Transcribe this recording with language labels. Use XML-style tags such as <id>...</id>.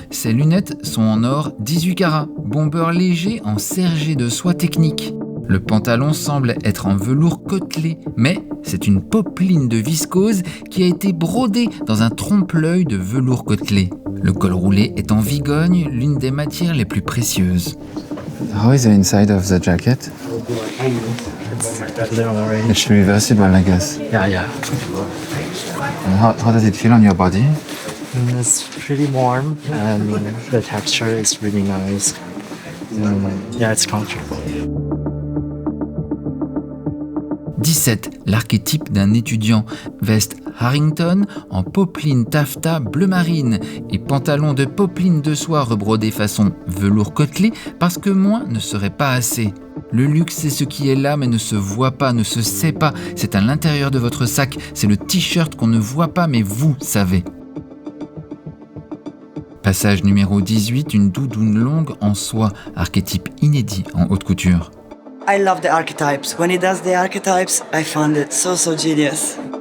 <fr>Ses lunettes sont en or 18 carats, bomber léger en sergé de soie technique. Le pantalon semble être en velours côtelé, mais c'est une popeline de viscose qui a été brodée dans un trompe-l'œil de velours côtelé. Le col roulé est en vigogne, l'une des matières les plus précieuses.</fr> <en>How is the inside of the jacket? It's reversible, I guess. Yeah. And how does it feel on your body? It's pretty warm and the texture is really nice. Yeah, it's comfortable.</en> <fr>17. L'archétype d'un étudiant. Veste Harrington en popeline taffetas bleu marine et pantalon de popeline de soie rebrodé façon velours côtelé parce que moins ne serait pas assez. Le luxe, c'est ce qui est là mais ne se voit pas, ne se sait pas. C'est à l'intérieur de votre sac. C'est le t-shirt qu'on ne voit pas mais vous savez. Passage numéro 18. Une doudoune longue en soie. Archétype inédit en haute couture.</fr> <en>I love the archetypes. When he does the archetypes, I found it so genius.</en>